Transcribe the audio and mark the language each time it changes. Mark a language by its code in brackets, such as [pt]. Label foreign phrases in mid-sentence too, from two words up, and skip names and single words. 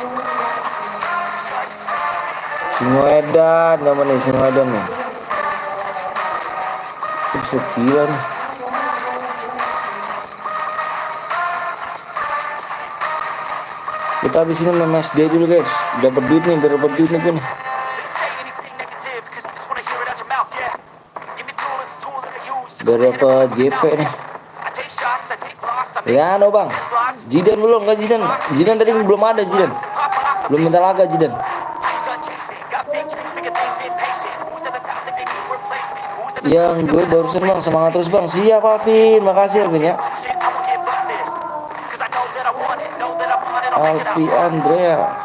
[id] Singoedan, namanya Singoedan nih. Buset gila nih. Kita habis ini main [en] match day [id] dulu guys. Udah berduit nih, biar berduit nih gue nih. Biar dapat GP nih. Liano bang, Jidan belum kan Jidan? Jidan tadi belum ada Jidan. Belum minta laga Jidan. Yang gue barusan bang, semangat terus bang. Siap Alvin, makasih Alvin ya. Alpi Andrea.